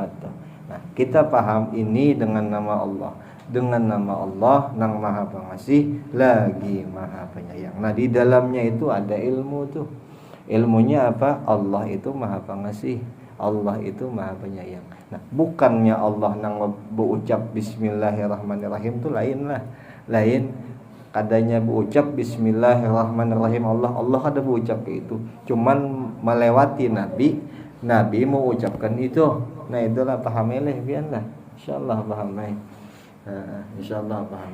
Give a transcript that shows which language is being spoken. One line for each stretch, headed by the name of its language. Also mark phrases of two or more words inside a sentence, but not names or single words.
Banjar: Nah, kita paham ini dengan nama Allah. Dengan nama Allah nang Maha Pengasih lagi Maha Penyayang. Nah, di dalamnya itu ada ilmu tuh. Ilmunya apa? Allah itu Maha Pengasih, Allah itu Maha Penyayang. Nah, bukannya Allah nang berucap Bismillahirrahmanirrahim itu lain lah. Lain kadanya berucap Bismillahirrahmanirrahim Allah ada berucap kayak itu, cuman melewati Nabi mau ucapkan itu. Nah, itulah paham eleh biarlah, insyaallah paham insyaallah paham.